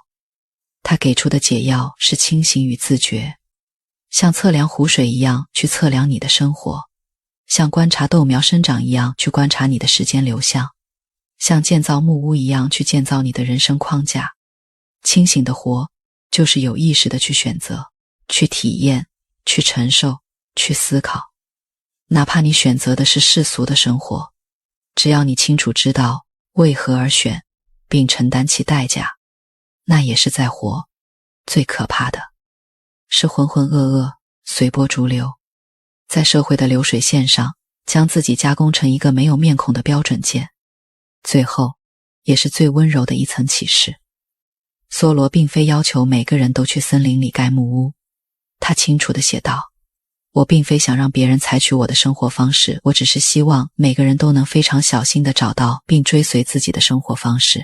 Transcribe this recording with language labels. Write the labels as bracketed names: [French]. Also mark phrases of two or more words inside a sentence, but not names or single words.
[Chinese] 他給出的解藥是清醒與自覺，像測量湖水一樣去測量你的生活，像觀察豆苗生長一樣去觀察你的時間流向，像建造木屋一樣去建造你的人生框架。清醒的活，就是有意識的去選擇，去體驗，去承受，去思考。哪怕你選擇的是世俗的生活，只要你清楚知道為何而選，並承擔其代價，那也是在活。最可怕的是浑浑噩噩，隨波逐流，在社會的流水線上將自己加工成一個沒有面孔的標準件。最後也是最溫柔的一層啟示。梭羅並非要求每個人都去森林裡蓋木屋，他清楚地寫道，我並非想讓別人採取我的生活方式，我只是希望每個人都能非常小心地找到並追隨自己的生活方式。